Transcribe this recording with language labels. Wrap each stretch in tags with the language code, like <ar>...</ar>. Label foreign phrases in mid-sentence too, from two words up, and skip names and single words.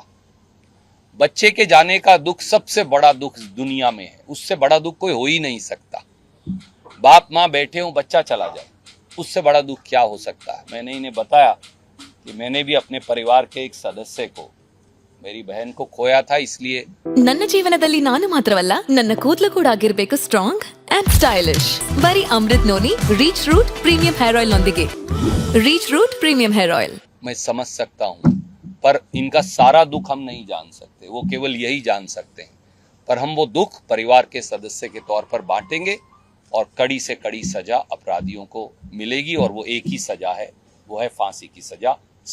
<hi>बच्चे के जाने का दुख सबसे बड़ा दुख दुनिया में है, उससे बड़ा दुख कोई हो ही नहीं सकता। बाप माँ बैठे हों, बच्चा चला जाए, उससे बड़ा दुख क्या हो सकता है। मैंने इन्हें बताया कि मैंने भी अपने परिवार के एक सदस्य को, मेरी बहन को खोया था, इसलिए</hi> <kn>ನನ್ನ ಜೀವನದಲ್ಲಿ ನಾನು ಮಾತ್ರವಲ್ಲ, ನನ್ನ ಕೂದಲು ಕೂಡ ಆಗಿರಬೇಕು</kn> <en>strong and stylish.</en> <kn>ಬರೀ ಅಮೃತ್ ನೋನಿ ರೀಚ್ ರೂಟ್ ಪ್ರೀಮಿಯಂ ಹೇರ್ ಆಯಿಲ್ ನೊಂದಿಗೆ. ರೀಚ್ ರೂಟ್ ಪ್ರೀಮಿಯಂ ಹೇರ್ ಆಯಿಲ್.</kn> <hi>मैं समझ सकता हूँ, पर इनका सारा दुख हम नहीं जान सकते, वो केवल यही जान सकते हैं। पर हम वो दुख परिवार के सदस्य के तौर पर बांटेंगे और कड़ी से कड़ी सजा अपराधियों को मिलेगी, और वो एक ही सजा है, वो है फांसी की सजा।</hi>